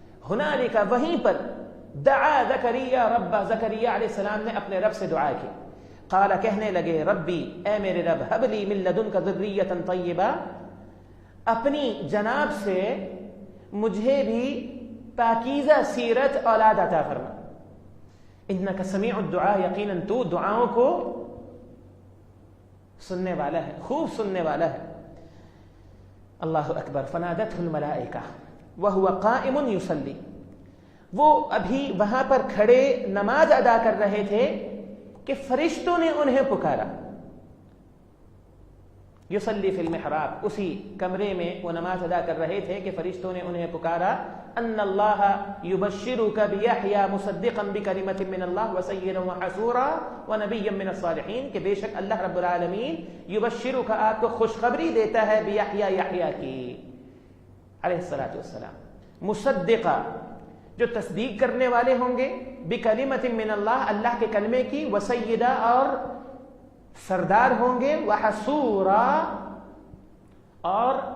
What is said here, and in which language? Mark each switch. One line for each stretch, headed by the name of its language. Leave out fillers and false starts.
Urdu: ہنالک، وہیں پر،
Arabic: دعا زکریا ربہ،
Urdu: زکریا علیہ السلام نے اپنے رب سے دعا کی۔ قال، کہنے لگے ربی، اے میرے رب،
Arabic: ہب لی من لدنک ذریۃ طیبہ،
Urdu: اپنی جناب سے مجھے بھی پاکیزہ سیرت اولاد عطا فرما،
Arabic: انک سمیع الدعاء،
Urdu: یقیناً تو دعاؤں کو سننے والا ہے، خوب سننے والا ہے.
Arabic: اللہ اکبر. فنادته الملائکہ وهو قائم یصلی.
Urdu: وہ ابھی وہاں پر کھڑے نماز ادا کر رہے تھے کہ فرشتوں نے انہیں پکارا.
Arabic: یصلی فی المحراب،
Urdu: اسی کمرے میں وہ نماز ادا کر رہے تھے کہ فرشتوں نے انہیں پکارا.
Arabic: ان اللہ یبشرک بیحییٰ مصدقا بکلمۃ من اللہ وسیدا وحصورا ونبیا من الصالحین،
Urdu: کہ بے شک اللہ رب العالمین یبشرک، آپ کو خوشخبری دیتا ہے، بیحییٰ، یحییٰ کی علیہ الصلوۃ والسلام، مصدقا، جو تصدیق کرنے والے ہوں گے،
Arabic: بکلمۃ من اللہ،
Urdu: اللہ کے کلمے کی، وسیدا، اور سردار ہوں گے، وحصورا، اور